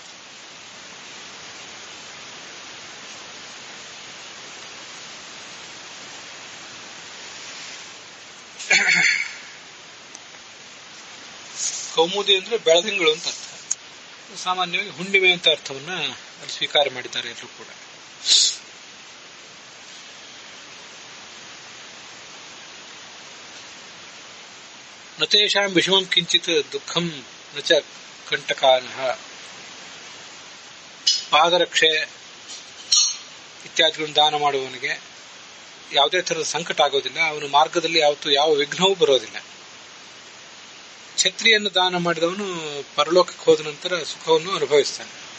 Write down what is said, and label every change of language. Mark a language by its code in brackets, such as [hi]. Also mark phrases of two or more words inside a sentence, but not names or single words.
[kn] ಕೌಮುದಿ ಅಂದ್ರೆ ಬೆಳದಿಂಗಳು ಅಂತ ಅರ್ಥ. ಸಾಮಾನ್ಯವಾಗಿ ಹುಣ್ಣಿಮೆ ಅಂತ ಅರ್ಥವನ್ನ ಅಲ್ಲಿ ಸ್ವೀಕಾರ ಮಾಡಿದ್ದಾರೆ ಎಲ್ಲರೂ ಕೂಡ. [sa] ನತೇಷಾಂ ವಿಷಮಂ ಕಿಂಚಿತ್ ದುಃಖಂ ನಚ ಕಂಟಕಾನಃ. [kn] ಪಾದರಕ್ಷೆ ಇತ್ಯಾದಿಗಳನ್ನು ದಾನ ಮಾಡುವವನಿಗೆ ಯಾವುದೇ ತರಹದ ಸಂಕಟ ಆಗೋದಿಲ್ಲ. ಅವನ ಮಾರ್ಗದಲ್ಲಿ ಯಾವತ್ತೂ ಯಾವ ವಿಘ್ನವೂ ಬರೋದಿಲ್ಲ. ಛತ್ರಿಯನ್ನು ದಾನ ಮಾಡಿದವನು ಪರಲೋಕಕ್ಕೆ ಹೋದ ನಂತರ ಸುಖವನ್ನು ಅನುಭವಿಸ್ತಾನೆ.